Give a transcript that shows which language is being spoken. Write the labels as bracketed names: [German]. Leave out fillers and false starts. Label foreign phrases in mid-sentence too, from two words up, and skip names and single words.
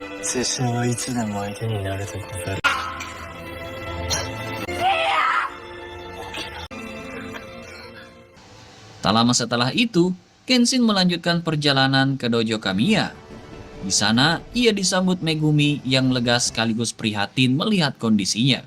[Japanese] 拙者はいつでも相手になるでござる。 [Indonesian] Tak lama setelah itu, Kenshin melanjutkan perjalanan ke dojo Kamiya. Di sana, ia disambut Megumi yang lega sekaligus prihatin melihat kondisinya.